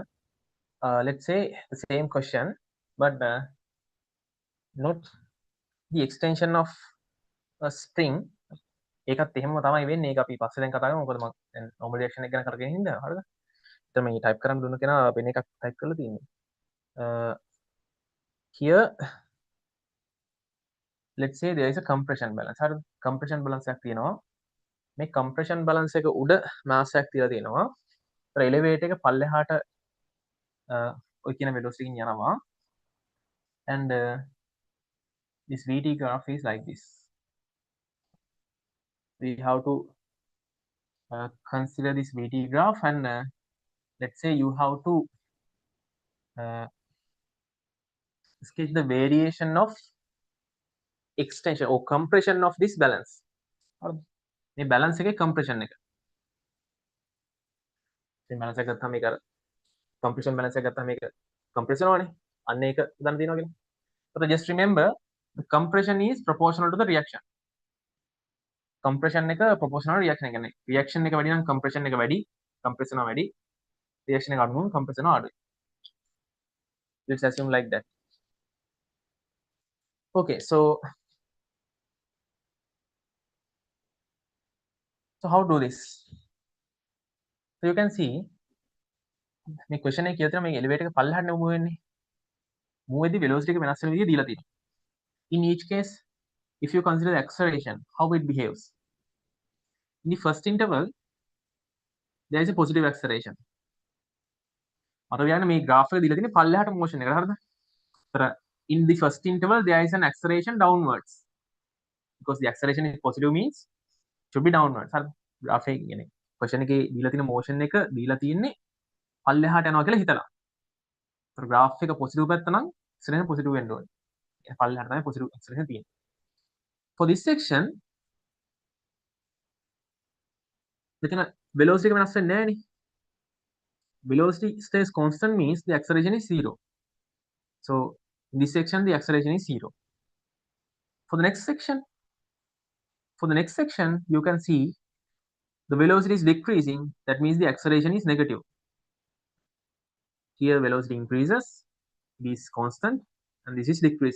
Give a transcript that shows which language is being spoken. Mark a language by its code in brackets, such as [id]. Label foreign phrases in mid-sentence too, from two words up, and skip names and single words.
[en] Let's say the same question, but not the extension of a string. [si] ඒකත් එහෙම තමයි වෙන්නේ. ඒක අපි පස්සේ දැන් කතා කරමු. මොකද මම දැන් normal reaction එක ගැන කරගෙන ඉඳලා හරිද? එතන මේ type කරන්න දුන්න කෙනා වෙන එකක් type කරලා තියෙන්නේ. [en] Here let's say there is a compression balance. [si] හරිද? [en] compression balance [si] එකක් තියෙනවා. මේ [en] compression balance [si] එක උඩ mass එකක් තියලා තියෙනවා. ඒතර elevator එක පල්ලෙහාට ඔය කියන velocity එකකින් යනවා. [en] And this VT graph is like this. We have to consider this VT graph, and let's say you have to sketch the variation of extension or compression of this balance. [si] මේ balance එකේ compression එක. මේ balance එක ගත්තාම මේක [en] compression balance [si] එක ගත්තාම මේක compress වෙනවනේ. අන්න ඒක උදාන තියෙනවා කියලා. [en] So just remember the compression is proportional to the reaction. [si] compression එක [en] proportional reaction [si] එක කියන්නේ reaction එක වැඩි නම් compression එක වැඩි, compress වෙනවා වැඩි, reaction එක අඩු නම් compress වෙනවා අඩුයි. [en] Let's assume like that. Okay, so how to do this? So you can see [si] මේ question එකේ කියලා තියෙනවා මේ elevator එක පල්ලෙහාට move වෙන්නේ. move වෙද්දී velocity එක වෙනස් වෙන විදිය දීලා තියෙනවා. [en] In each case, if you consider the acceleration, how it behaves. In the first interval, there is a positive acceleration. [si] මට කියන්නේ මේ graph එක දීලා තියෙන්නේ පල්ලෙහාට motion එක හරිද? ඒතර [en] in the first interval there is an acceleration downwards. Because the acceleration is positive means should be downwards. [si] හරිද? graph එක කියන්නේ question එකේ දීලා තියෙන motion එක දීලා තියෙන්නේ පල්ලෙහාට යනවා කියලා හිතලා. ඒතර graph එක positive පැත්ත නම් [en] acceleration positive [si] වෙන්න ඕනේ. පල්ලෙහාට තමයි [en] positive acceleration [si] තියෙන්නේ. [en] For this section [si] මෙතන velocity එක වෙනස් වෙන්නේ නැහැ නේ. [en] Velocity stays constant means the acceleration is 0. So in this section the acceleration is 0. For the next section, you can see the velocity is decreasing. That means the acceleration is negative. Here velocity increases, this is constant, and this is decreasing.